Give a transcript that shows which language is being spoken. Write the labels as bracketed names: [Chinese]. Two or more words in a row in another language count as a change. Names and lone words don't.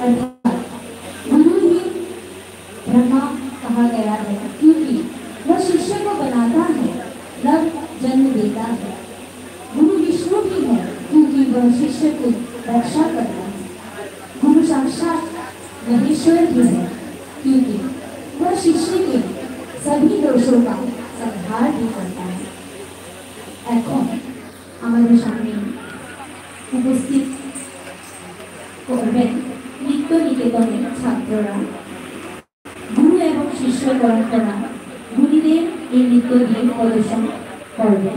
[Hindi] अर्थात गुरु ही ब्रह्मा कहा गया है क्योंकि वह शिष्य को बनाता है, नव जन्म देता है। गुरु विष्णु भी है क्योंकि वह शिष्य की रक्षा करता है। गुरु साक्षात महेश्वर भी है क्योंकि वह शिष्य के सभी दोषों का संहार भी करता है। [Bangla] এখন আমাদের সামনে উপস্থিত করবেন নিত্য নিকেতনের ছাত্ররা। গুরু এবং শিষ্য পরম্পরা গুরুদেব এই নৃত্য দিয়ে প্রদর্শন করবেন।